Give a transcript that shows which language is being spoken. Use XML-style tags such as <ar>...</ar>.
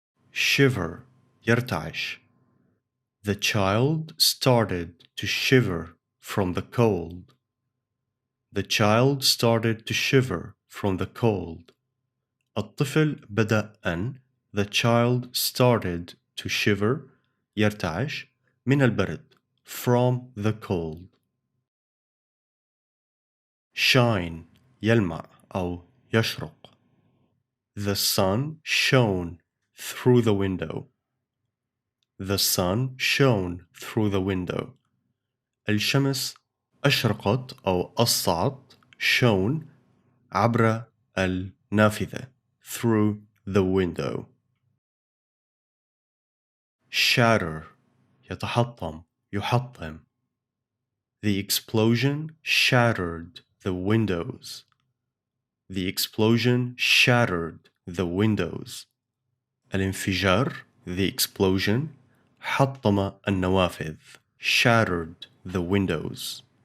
<en>shiver يرتعش. The child started to shiver from the cold. The child started to shiver from the cold.</en> <ar>الطفل بدأ أن</ar> <en>The child started to shiver</en> <ar>يرتعش من البرد</ar> <en>from the cold.</en> <ar>Shine يلمع أو يشرق.</ar> <en>The sun shone through the window. The sun shone through the window.</en> <ar>الشمس أشرقت أو أسطعت shone عبر النافذة</ar> <en>through the window.</en> <ar>Shatter يتحطم يحطم.</ar> <en>The explosion shattered the windows. The explosion shattered the windows.</en> <ar>الانفجار</ar> <en>the explosion</en> <ar>حطم النوافذ</ar> <en>shattered the windows.</en>